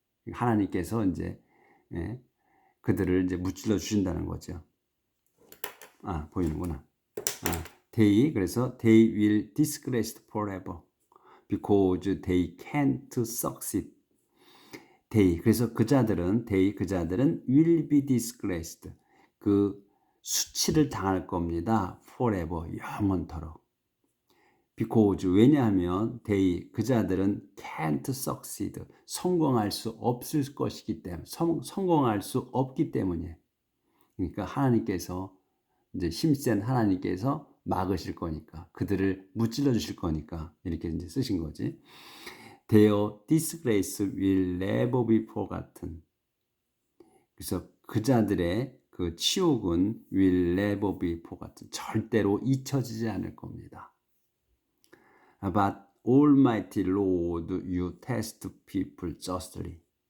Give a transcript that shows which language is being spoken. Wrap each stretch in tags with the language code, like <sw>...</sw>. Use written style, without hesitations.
<ko>하나님께서 이제 그들을 이제 무찔러 주신다는 거죠. 보이는구나. 그래서</ko> <en>they will disgraced forever because they can't succeed.</en> <ko>그래서 그 자들은</ko> <en>will be disgraced,</en> <ko>그 수치를 당할 겁니다. forever, 영원토록. because, 왜냐하면 그 자들은</ko> <en>can't succeed,</en> <ko>성공할 수 없을 것이기 때문에, 성공할 수 없기 때문에. 그러니까 하나님께서, 이제 힘센 하나님께서 막으실 거니까, 그들을 무찔러 주실 거니까 이렇게 이제 쓰신 거지.</ko> <en>Their disgrace will never be forgotten.</en> <ko>그래서 그 자들의 그 치욕은</ko> <en>will never be forgotten,</en> <ko>절대로 잊혀지지 않을 겁니다.</ko> <en>But Almighty Lord, you test people justly.</en>